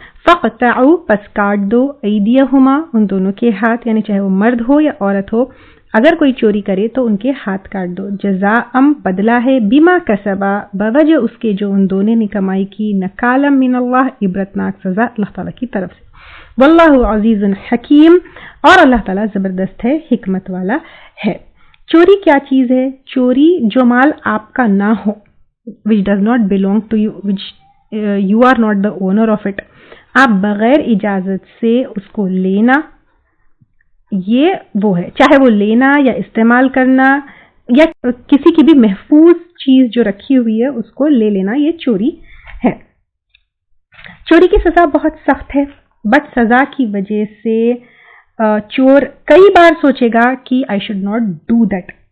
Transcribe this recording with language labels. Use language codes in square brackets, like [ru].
[ar] فَقْطَعُوا، [ur] پس کاٹ دو، [ar] ایدیہما، [ur] ان دونوں کے ہاتھ، یعنی چاہے وہ مرد ہو یا عورت ہو، اگر کوئی چوری کرے تو ان کے ہاتھ کاٹ دو. [ar] جزاءً، [ur] بدلہ ہے، [ar] بما کسبا، [ur] بوجہ اس کے جو ان دونوں نے کمائی کی، [ar] نکالا من اللہ، [ur] عبرتناک سزا اللہ تعالیٰ کی طرف سے. [ar] واللہ عزیز حکیم، [ur] اور اللہ تعالیٰ زبردست ہے، حکمت والا ہے. چوری کیا چیز ہے؟ چوری جو مال آپ کا نہ ہو، [en] which does not belong to you, which you are not the owner of it. [ur] آپ بغیر اجازت سے اس کو لینا، یہ وہ ہے، چاہے وہ لینا یا استعمال کرنا یا کسی کی بھی محفوظ چیز جو رکھی ہوئی ہے اس کو لے لینا، یہ چوری ہے. چوری کی سزا بہت سخت ہے، بٹ سزا کی وجہ سے چور کئی بار سوچے گا کہ [en] I should not do that.